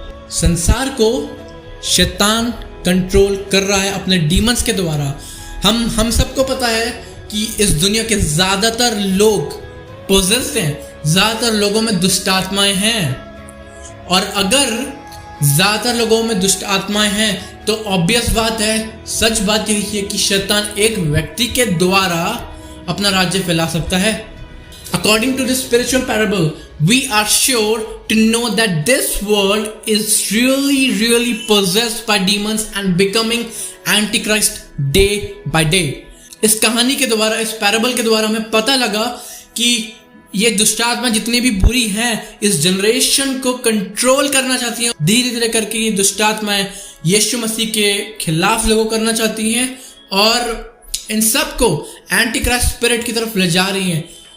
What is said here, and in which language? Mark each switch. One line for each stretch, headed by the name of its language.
Hindi: संसार को शैतान कंट्रोल कर रहा है अपने डीमंस के द्वारा। हम सबको पता है कि इस दुनिया के ज्यादातर लोग पोजेस्ड हैं, ज्यादातर लोगों में दुष्ट आत्माएं हैं। और अगर ज्यादातर लोगों में दुष्ट आत्माएं हैं तो ऑब्वियस बात है, सच बात यही है कि शैतान एक व्यक्ति के द्वारा अपना राज्य फैला सकता है।
English: According to this spiritual parable, we are sure to know that this world is really possessed by demons and becoming antichrist day by day.
Hindi: इस कहानी के द्वारा, इस पैराबल के द्वारा हमें पता लगा कि ये दुष्टात्मा जितनी भी बुरी हैं इस जनरेशन को कंट्रोल करना चाहती हैं। धीरे धीरे करके ये दुष्टात्माएं यीशु मसीह के खिलाफ लोगों करना चाहती हैं और इन सब को एंटी क्राइस्ट स्पिरिट की तरफ ले जा रही हैं।